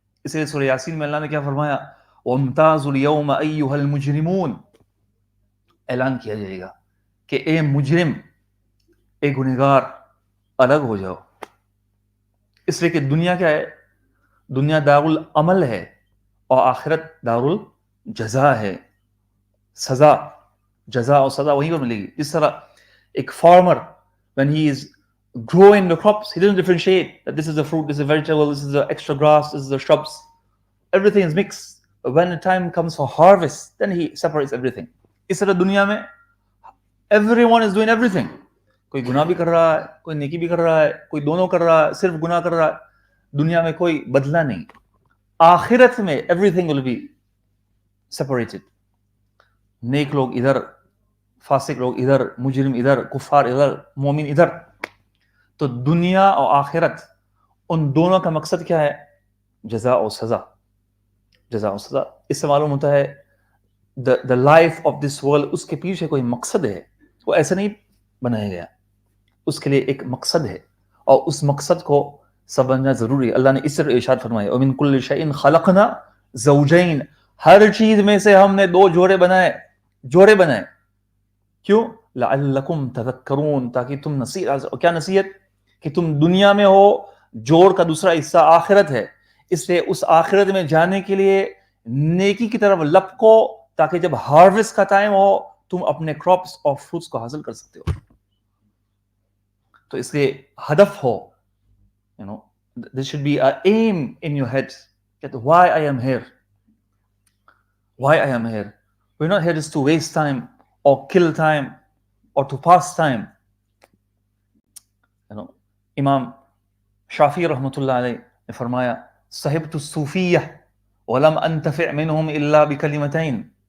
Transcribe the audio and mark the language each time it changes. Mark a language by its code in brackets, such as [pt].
[ur] اس لیے سورہ یاسین میں اللہ نے کیا فرمایا؟ [ar] وَامْتَازُوا الْيَوْمَ أَيُّهَا الْمُجْرِمُونَ، [ur] اعلان کیا جائے گا کہ اے مجرم، اے گنہگار، الگ ہو جاؤ. اس لیے کہ دنیا کیا ہے؟ دنیا دارالعمل ہے اور آخرت دارالجزا ہے. سزا، جزا اور سزا وہیں پر ملے گی. جس طرح ایک farmer [en] when he is growing the crops, he doesn't differentiate that this is a fruit, this is a vegetable, this is the extra grass, this is the shrubs. Everything is mixed. But when the time comes for harvest, then he separates everything. [ur] اس طرح دنیا میں [en] everyone is doing everything. [ur] کوئی گناہ بھی کر رہا ہے، کوئی نیکی بھی کر رہا ہے، کوئی دونوں کر رہا ہے، صرف گناہ کر رہا ہے. دنیا میں کوئی بدلہ نہیں. آخرت میں [en] everything will be separated. [ur] نیک لوگ ادھر، فاسق لوگ ادھر، مجرم ادھر، کفار ادھر، مومن ادھر. تو دنیا اور آخرت ان دونوں کا مقصد کیا ہے؟ جزا اور سزا. جزا اور سزا. اس سے معلوم ہوتا ہے [en] the life of this world [ur] اس کے پیچھے کوئی مقصد ہے. وہ ایسے نہیں بنایا گیا، اس کے لیے ایک مقصد ہے اور اس مقصد کو سمجھنا ضروری ہے. اللہ نے اس طرح ارشاد فرمایا [ar] وَمِن كُلِّ شَيْءٍ خَلَقْنَا زَوْجَيْن. [ur] ہر چیز میں سے ہم نے دو جوڑے بنائے. کیوں؟ [ar] لَعَلَّكُمْ تَذَكَّرُونَ، [ur] تاکہ تم نصیحت حاصل. اور کیا نصیحت؟ کہ تم دنیا میں ہو، جوڑ کا دوسرا حصہ آخرت ہے، اس لیے اس آخرت میں جانے کے لیے نیکی کی طرف لپکو تاکہ جب ہارویسٹ کا ٹائم ہو تم اپنے کراپس اور فروٹس کو حاصل کر سکتے ہو. تو اس لیے ہدف ہو، [en] you know, there should be an aim in your head that why I am here. Why I am here. We're not here just to waste time or kill time or to pass time. You know, [ur] امام شافعی رحمۃ اللہ علیہ نے فرمایا [ar] صحبت الصوفیہ ولم انتفع منہم الا بکلمتین.